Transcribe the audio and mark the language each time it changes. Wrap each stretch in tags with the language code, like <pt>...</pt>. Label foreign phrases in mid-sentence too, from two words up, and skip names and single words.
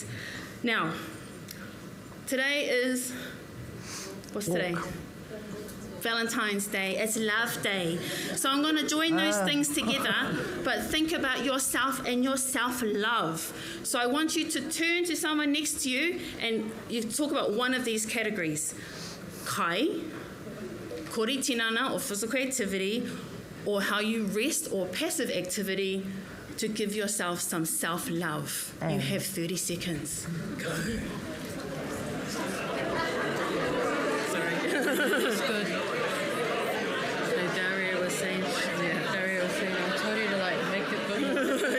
<en>Now, today is, what's today? Valentine's Day. It's Love Day. So I'm going to join those things together, but think about yourself and your self-love. So I want you to turn to someone next to you and you talk about one of these categories.</en> <mi>Kai, kore tinana</mi> <en>or physical activity, or how you rest or passive activity to give yourself some self-love. You have 30 seconds. Go. That's good. So Daria was saying, I told you to like make it good.</en>